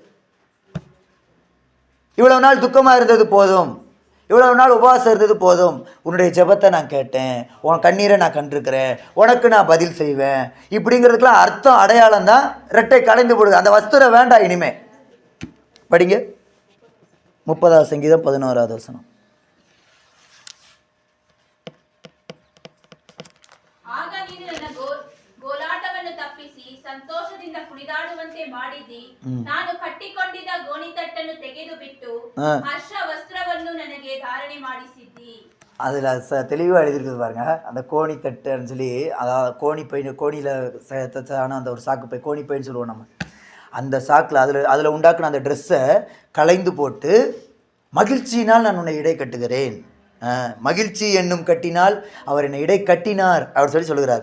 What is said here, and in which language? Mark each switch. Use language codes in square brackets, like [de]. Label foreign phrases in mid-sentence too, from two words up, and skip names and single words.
[ta] இவ்வளவு நாள் துக்கமாக இருந்தது போதும், இவ்வளவு நாள் உபவாசம் இருந்தது போதும், உன்னுடைய ஜெபத்தை நான் கேட்டேன், உன் கண்ணீரை நான் கண்டிருக்கிறேன், உனக்கு நான் பதில் செய்வேன். இப்படிங்கிறதுக்கெல்லாம் அர்த்தம், அடையாளம் தான் ரெட்டை களைந்து போடுது. அந்த வஸ்திரம் வேண்டாம் இனிமே. படிங்க 30வது சங்கீதம் 11வது வசனம். [kn] ಸಂತೋಷದಿಂದ ಕುಣಿದಾಡುವಂತೆ ಮಾಡಿದಿ. ನಾನು ಕಟ್ಟಿಕೊಂಡಿದ್ದ ಗೋಣಿತಟ್ಟನ್ನು ತೆಗೆದು ಬಿಟ್ಟು ಹರ್ಷ ವಸ್ತ್ರವನ್ನು ನನಗೆ ಧಾರಣೆ ಮಾಡಿಸಿದ್ದಿ. [ta] அதில் தெளிவாக எழுதியிருக்குது பாருங்க. அந்த கோணித்தட்டுன்னு சொல்லி, அதாவது கோணிப்பை, கோணியில் தச்சான அந்த ஒரு சாக்கு பை, கோணிப்பைன்னு சொல்லுவோம் நம்ம. அந்த சாக்கில் அதில் உண்டாக்குன அந்த ட்ரெஸ்ஸை களைந்து போட்டு மகிழ்ச்சியினால் நான் உன்னை இடை கட்டுகிறேன். மகிழ்ச்சி என்னும் கட்டினால் அவர் என்னை இடை கட்டினார் அவர் சொல்லுகிறார்.